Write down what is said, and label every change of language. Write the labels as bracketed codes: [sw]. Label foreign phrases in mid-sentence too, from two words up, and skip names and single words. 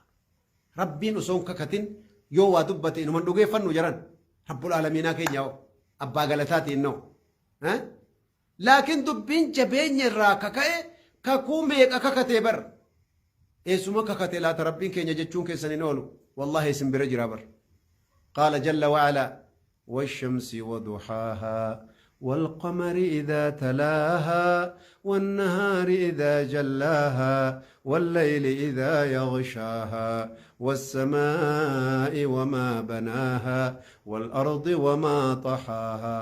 [om] Rabbiin osoon kakatin yoo waa dubbate inuman dhugeeffannu jaran rabbul aalamiinaa keenya abbaa galataatiin noo. Laakiin dubbiin jabeenya irraa kaka'e kakuu meeqa kakatee bar eessuma kakate laata rabbiin keenya jechuun keessan hin oolu wallahi isin bira jira bar. [ar] قال جل وعلا والشمس وضحاها والقمر إذا تلاها والنهار إذا جلاها والليل إذا يغشاها والسماء وما بناها والأرض وما طحاها